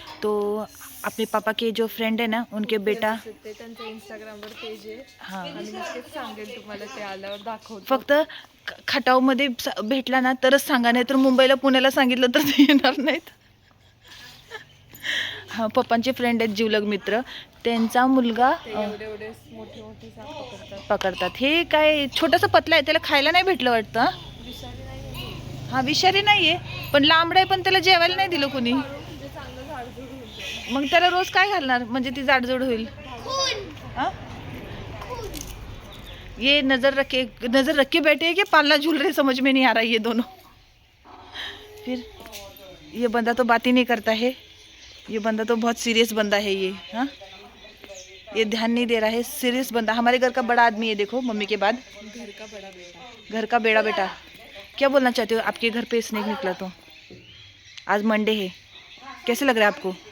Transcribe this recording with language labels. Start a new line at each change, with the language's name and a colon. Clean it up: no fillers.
Hindi: तो अपने पापा के जो फ्रेंड है ना, उनके बेटा.
Marathi: ते त्यांच्या इंस्टाग्रामवर पेज आहे. हां, आणि मी तेच सांगेन तुम्हाला, ते आल्यावर दाखवतो. फक्त खटावमध्ये भेटला ना तरच सांगा, नाही तर मुंबईला पुण्याला सांगितलं तर ते येणार नाहीत. हां, पप्पांचे फ्रेंड आहेत, जीवलग मित्र. त्यांचा मुलगा एवढे मोठे साप पकडतात. हे काय छोटंसं पतलं आहे, त्याला खायला नाही भेटलं वाटतं. विषारी नाही, हा, विषारी नाहीये, पण लांबड आहे, पण त्याला जेवायला नाही दिलं कोणी. म्हणजे चांगलं झाडझूड होईल. मग त्याला रोज काय घालणार म्हणजे ती जाडजूड होईल? हाँ?
Hindi: ये नजर रख के बैठे हैं कि पालना झूल रहे, समझ में नहीं आ रहा ये दोनों. फिर ये बंदा तो बात ही नहीं करता है. ये बंदा तो बहुत सीरियस बंदा है ये. हाँ, ये ध्यान नहीं दे रहा है. सीरियस बंदा, हमारे घर का बड़ा आदमी है. देखो मम्मी के बाद घर का बड़ा बेटा. क्या बोलना चाहते हो? आपके घर पे स्नेक निकला तो आज मंडे है, कैसे लग रहा है आपको?